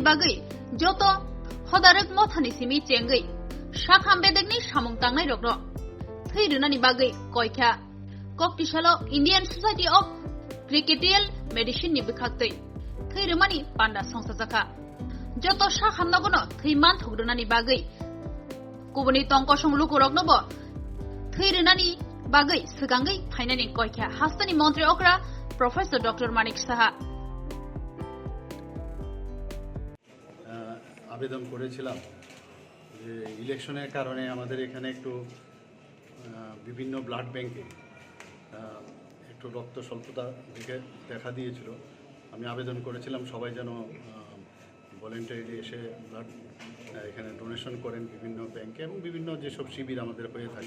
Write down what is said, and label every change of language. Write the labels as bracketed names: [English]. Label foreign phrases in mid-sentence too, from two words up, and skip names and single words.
[Kok Borok] Bagai Joto Hodarek Mothani Simi Chengai Shakham Bedegni Shamung Tangai Rogro Thirunani Bagai Koika Koktishalo Indian Society of Cricketial Medicine Nibukakte Thirumani Panda Songsazaka Joto Shakhamnagono Thiman Thugdunani Bagai Kubuni Tonkosong Lukurognobo Thirunani Bagai Sugangai Painani Koika Hastani Montri Okra Professor Dr. Manik Saha [Bangla] আবেদন করেছিলাম যে ইলেকশনের কারণে আমাদের এখানে একটু বিভিন্ন [English] blood bank [Bangla] একটু রক্ত স্বল্পতা দেখা দিয়েছিল। আমি আবেদন করেছিলাম সবাই যেন ভলেন্টারিলি এসে ব্লাড এখানে ডোনেশন করেন বিভিন্ন ব্যাংকে এবং বিভিন্ন যেসব শিবির আমাদের হয়ে থাকে।